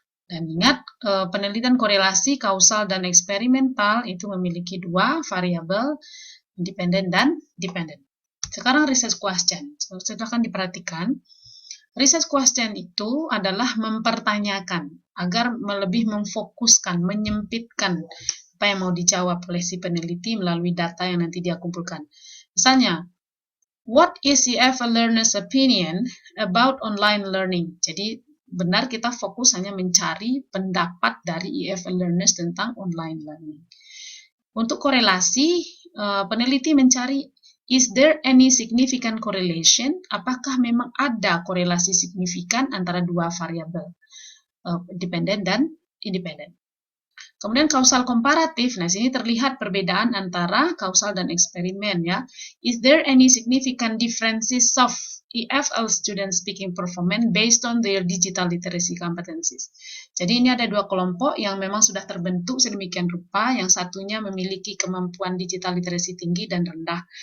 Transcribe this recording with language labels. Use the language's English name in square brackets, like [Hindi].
[Indonesian] Dan ingat, penelitian korelasi, kausal, dan eksperimental itu memiliki dua variabel, independen dan dependent. Sekarang research question. Silahkan diperhatikan. Research question itu adalah mempertanyakan agar lebih memfokuskan, menyempitkan apa yang mau dijawab oleh si peneliti melalui data yang nanti dia kumpulkan. [English] Misalnya, what is EFL learner's opinion about online learning? [Indonesian] Jadi benar kita fokus hanya mencari pendapat dari EFL learners tentang online learning. Untuk korelasi, peneliti mencari [English] is there any significant correlation? [Indonesian] Apakah memang ada korelasi signifikan antara dua variabel, dependent dan independent. Kemudian kausal komparatif, nah sini terlihat perbedaan antara kausal dan eksperimen ya. [English] Is there any significant differences of EFL student speaking performance based on their digital literacy competencies? [Indonesian] Jadi ini ada dua kelompok yang memang sudah terbentuk sedemikian rupa, yang satunya memiliki kemampuan digital literacy tinggi dan rendah.